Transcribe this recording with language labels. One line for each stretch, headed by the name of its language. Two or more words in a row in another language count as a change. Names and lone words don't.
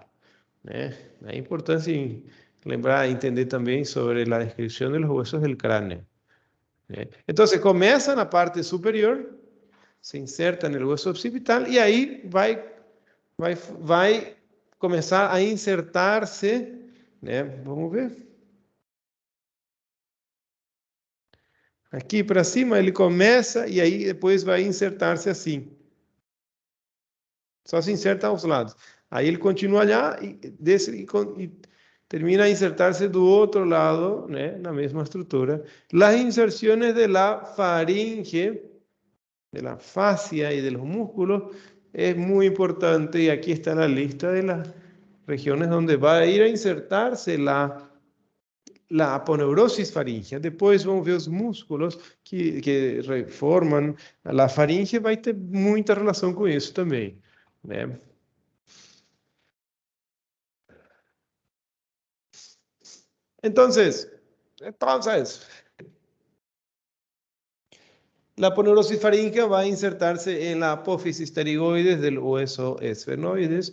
Spanish: Es importante lembrar, entender también sobre la descripción de los huesos del cráneo. Entonces comienza en la parte superior, se inserta en el hueso occipital y ahí va a comenzar a insertarse.
Portuguese: Vamos ver. Aqui para cima ele começa e aí depois vai insertar-se assim. Só se inserta aos lados. Aí ele continua lá e desce e termina a insertar-se do outro lado, na mesma estrutura.
Spanish: Las inserciones de la faringe, de la fascia y de los músculos es muy importante, y aquí está la lista de las regiones donde va a ir a insertarse la aponeurosis faríngea.
Portuguese: Depois vamos ver os músculos que reforman. A faringe vai ter muita relação com isso também,
Spanish: Entonces, la aponeurosis faríngea va a insertarse en la apófisis pterigoides del hueso esfenoides.